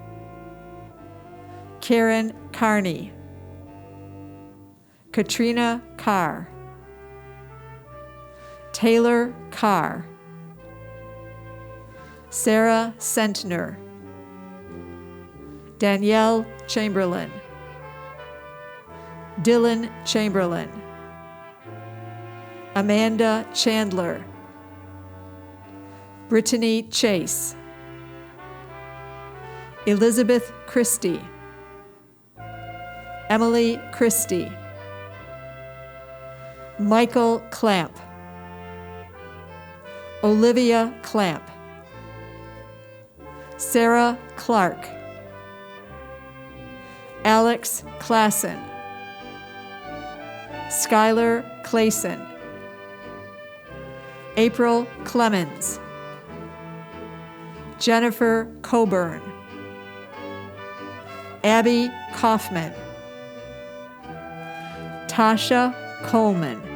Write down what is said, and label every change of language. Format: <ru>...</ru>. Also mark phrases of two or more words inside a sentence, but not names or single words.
<en>Karen Carney, Katrina Carr, Taylor Carr, Sarah Sentner, Danielle Chamberlain, Dylan Chamberlain, Amanda Chandler, Brittany Chase, Elizabeth Christie, Emily Christie, Michael Clamp, Olivia Clamp, Sarah Clark, Alex Klassen, Skylar Clayson, April Clemens, Jennifer Coburn, Abby Kaufman, Tasha Coleman,</en>